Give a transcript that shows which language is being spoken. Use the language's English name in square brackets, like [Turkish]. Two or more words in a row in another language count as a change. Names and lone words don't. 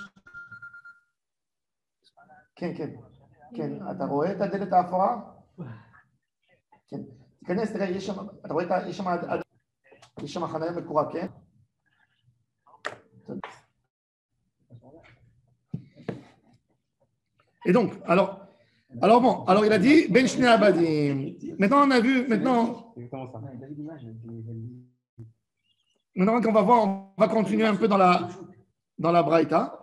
[Hebrew] כן, אתה רואה את הדלת האפורה? כן. תיכנס, תראה, יש שם, אתה רואה, יש שם חניה מקורה, כן? [French] Et donc, alors bon, alors il a dit [Hebrew] בין שני עבדים. [French] Maintenant, on a vu, maintenant qu'on va voir, on va continuer un peu dans la Braïta.